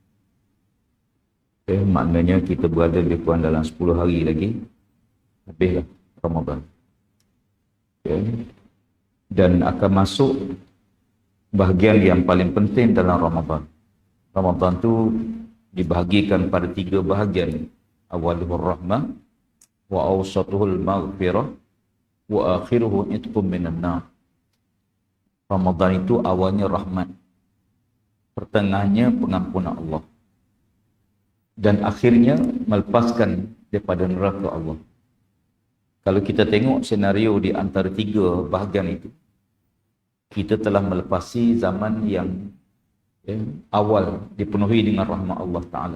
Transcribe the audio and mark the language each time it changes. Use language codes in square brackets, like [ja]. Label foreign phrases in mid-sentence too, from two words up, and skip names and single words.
[ms] Maknanya kita berada lebih kurang dalam 10 hari lagi habislah Ramadan. Dan akan masuk bahagian yang paling penting dalam Ramadan. Ramadan tu dibahagikan pada 3 bahagian. [ar] أوله رحمة وأوسطه مغفرة وآخره عتق من النار. [ms] Ramadan itu awalnya rahmat, pertengahnya pengampunan Allah, dan akhirnya melepaskan daripada neraka Allah. Kalau kita tengok senario di antara 3 bahagian itu, kita telah melepasi zaman yang awal dipenuhi dengan rahmat Allah Ta'ala.